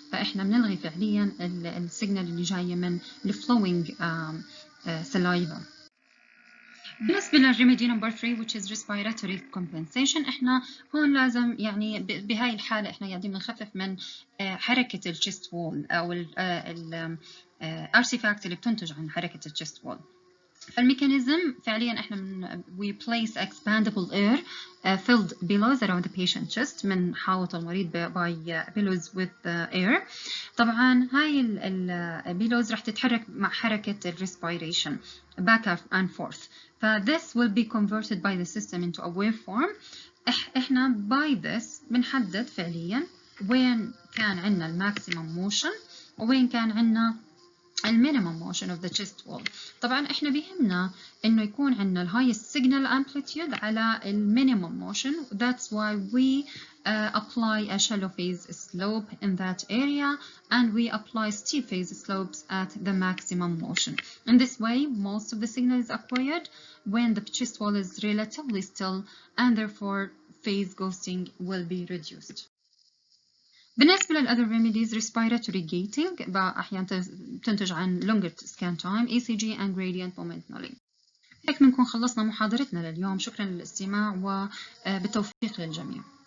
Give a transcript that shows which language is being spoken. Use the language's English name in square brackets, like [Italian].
[Arabic] فإحنا بنلغي فعليا السيجنال اللي جاية من [English] flowing saliva. [Arabic] بالنسبة للريميدي نمبر 3 [English] which is respiratory compensation، [Arabic] احنا هون لازم يعني بهاي الحالة احنا قاعدين بنخفف من حركة الchest wall أو الارتيفاكت اللي بتنتج عن حركة الchest wall. فالميكانيزم فعليا احنا [English] we place expandable air filled pillows around the patient chest [Arabic] من حاوط المريض [English] by pillows with air. [Arabic] طبعا هاي البيلوز راح تتحرك مع حركة respiration [English] back and forth. this will be converted by the system into a waveform. [Arabic] احنا [English] by this [Arabic] بنحدد فعليا وين كان عندنا الماكسيمم موشن وين كان عندنا المينيمم موشن [English] of the chest wall. [Arabic] طبعا احنا بيهمنا انه يكون عندنا الهايست [English] signal amplitude [Arabic] على المينيمم motion. [English] That's why we apply a shallow phase slope in that area and we apply steep phase slopes at the maximum motion. In this way, most of the signal is acquired when the chest wall is relatively still and therefore phase ghosting will be reduced. [Arabic] بالنسبة للأذر [English] remedies respiratory gating [Arabic] أحيانا تنتج عن [English] longer scan time ECG and gradient momentarily. [Arabic] هيك بنكون خلصنا محاضرتنا لليوم. شكرا للاستماع وبالتوفيق للجميع.